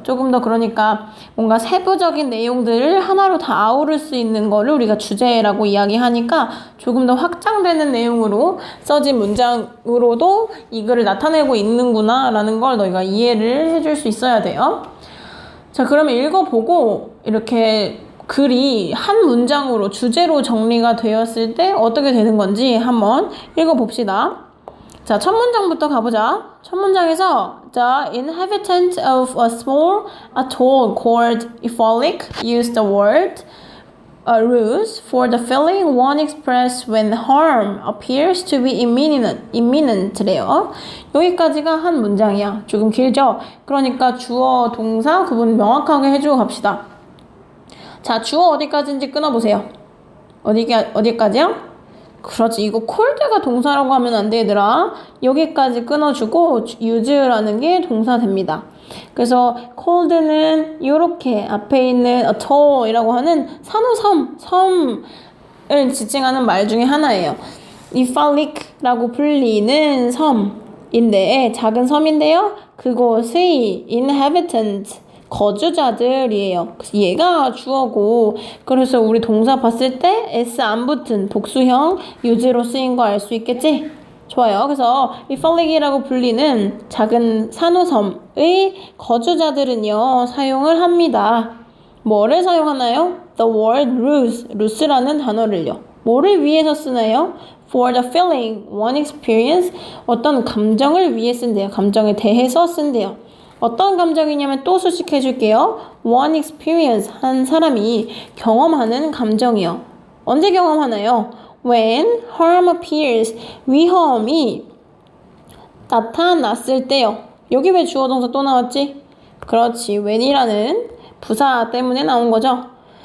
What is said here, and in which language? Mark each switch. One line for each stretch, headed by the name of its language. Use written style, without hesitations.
Korean: 조금 더, 그러니까 뭔가 세부적인 내용들을 하나로 다 아우를 수 있는 거를 우리가 주제라고 이야기하니까 조금 더 확장되는 내용으로 써진 문장으로도 이거를 나타내고 있는구나 라는 걸 너희가 이해를 해줄 수 있어야 돼요. 자, 그러면 읽어보고 이렇게 글이 한 문장으로 주제로 정리가 되었을 때 어떻게 되는 건지 한번 읽어봅시다. 자, 첫 문장부터 가보자. 첫 문장에서
English: The inhabitants of a small atoll called Ifalik used the word ruse for the feeling one expressed when harm appears to be imminent래요.
Korean: 여기까지가 한 문장이야. 조금 길죠? 그러니까 주어, 동사 구분 명확하게 해주고 갑시다. 자, 주어 어디까지인지 끊어보세요. 어디까지야? 그렇지. 이거 콜드가 동사라고 하면 안 돼, 얘들아. 여기까지 끊어주고 use라는 게 동사 됩니다. 그래서 cold는 이렇게 앞에 있는 atoll이라고 하는 섬을 지칭하는 말 중에 하나예요. Ifalik라고 불리는 섬인데, 작은 섬인데요, 그곳의 inhabitant, 거주자들이에요. 얘가 주어고, 그래서 우리 동사 봤을 때 s 안 붙은 복수형 use로 쓰인 거 알 수 있겠지? 좋아요. 그래서 이 fallik이라고 불리는 작은 산호섬의 거주자들은요, 사용을 합니다. 뭐를 사용하나요?
English: The word ruse라는
Korean: 단어를요. 뭐를 위해서 쓰나요?
English: For the feeling, one experience,
Korean: 어떤 감정을 위해 쓴대요. 감정에 대해서 쓴대요. 어떤 감정이냐면 또 수식해 줄게요.
English: One experience,
Korean: 한 사람이 경험하는 감정이요. 언제 경험하나요?
English: When harm appears,
Korean: 위험이 나타났을 때요. 여기 왜 주어 동사 또 나왔지? 그렇지, when이라는 부사 때문에 나온 거죠.